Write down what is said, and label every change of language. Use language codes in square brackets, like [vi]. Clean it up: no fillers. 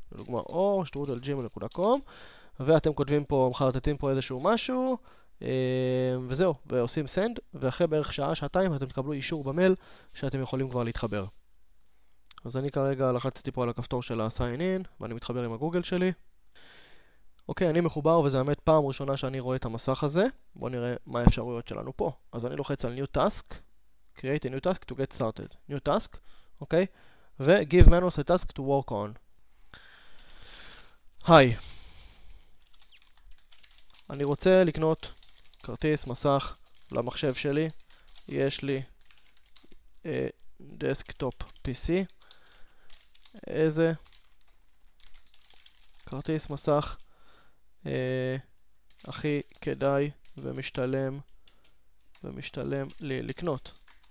[he] לדוגמה or@gmail.com, ואתם כותבים פה, מחרטטים פה איזשהו משהו, וזהו, ועושים send, ואחרי בערך שעה, שעתיים, אתם תקבלו אישור במייל שאתם יכולים כבר להתחבר. אז אני כרגע לחצתי פה על הכפתור של ה-sign in, ואני מתחבר עם הגוגל שלי. אוקיי, אני מחובר, וזה האמת פעם ראשונה שאני רואה את המסך הזה. בואו נראה מה האפשרויות שלנו פה. אז אני לוחץ על [en] new task, create a new task to get started. new task, אוקיי? ו-give Manus a task to work on. [he] היי. אני רוצה לקנות כרטיס מסך למחשב שלי. יש לי דסקטופ PC. איזה כרטיס מסך הכי כדאי ומשתלם לי לקנות?